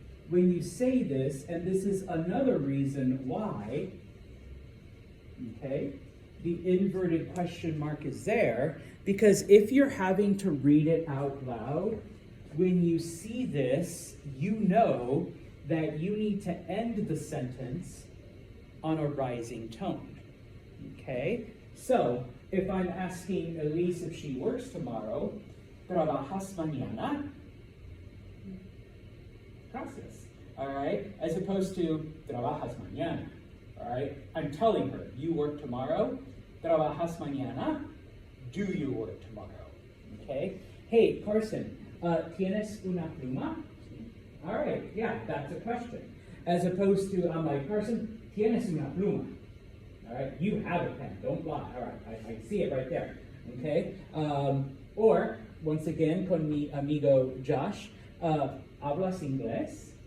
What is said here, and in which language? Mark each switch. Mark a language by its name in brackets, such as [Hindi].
[English] when you say this, and this is another reason why, okay, the inverted question mark is there, because if you're having to read it out loud, when you see this, you know that you need to end the sentence on a rising tone, okay? So, if I'm asking Elise if she works tomorrow, [Spanish] ¿trabajas mañana? Gracias, [English] all right? As opposed to, [Spanish] ¿trabajas mañana? [English] All right? I'm telling her, you work tomorrow? [Spanish] ¿Trabajas mañana? [English] Do you work tomorrow? Okay? [Spanish] Hey, Carson, ¿tienes una pluma? [English] All right, yeah, that's a question. As opposed to, I'm like, Carson, [Spanish] ¿tienes una pluma? [English] All right, you have a pen, don't lie. All right, I see it right there. Okay? Or, once again, [Spanish] con mi amigo Josh, ¿hablas inglés?